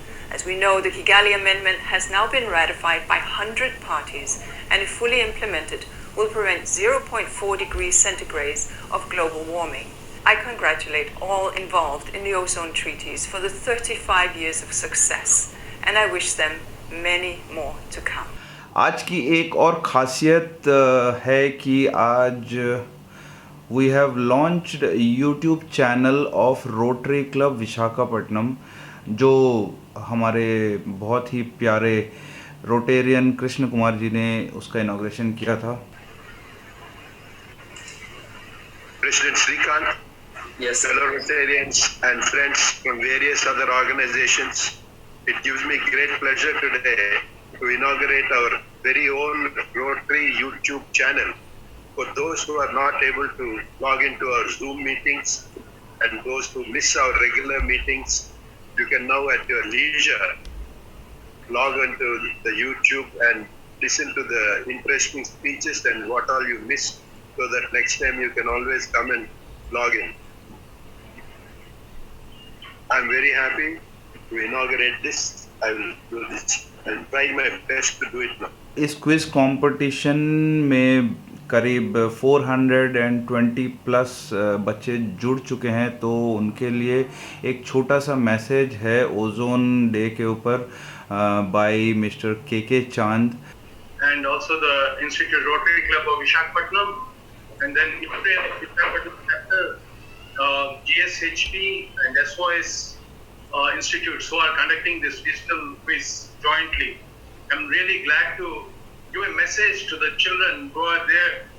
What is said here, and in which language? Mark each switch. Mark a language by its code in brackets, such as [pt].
[en] As we know, the Kigali Amendment has now been ratified by 100 parties and if fully implemented will prevent 0.4 degrees centigrade of global warming. I congratulate all involved in the ozone treaties for the 35 years of success and I wish them many more to come. [hi] आज की एक और खासियत है कि आज [en] we have launched YouTube channel of Rotary Club [hi] Visakhapatnam, जो हमारे बहुत ही प्यारे रोटेरियन कृष्ण कुमार जी ने उसका इनॉग्रेशन किया था. [en] President Srikant, Yes. fellow Rotarians and friends from various other organizations, it gives me great pleasure today to inaugurate our very own Rotary YouTube channel. For those who are not able to log into our Zoom meetings and those who miss our regular meetings, you can now at your leisure log onto the YouTube and listen to the interesting speeches and what all you missed, so that next time you can always come and log in. I'm very happy to inaugurate this. I will do this. I'll try my best to do it now. [hi] इस quiz competition में करीब 420 plus बच्चे जुड़ चुके हैं, तो उनके लिए एक छोटा सा मैसेज है ओजोन डे के ऊपर बाय मिस्टर के चांद. [en] And also the Institute Rotary Club of Visakhapatnam, and then Visakhapatnam chapter, GSHP and SOS institutes who are conducting this digital quiz jointly. I'm really glad to give a message to the children who are there.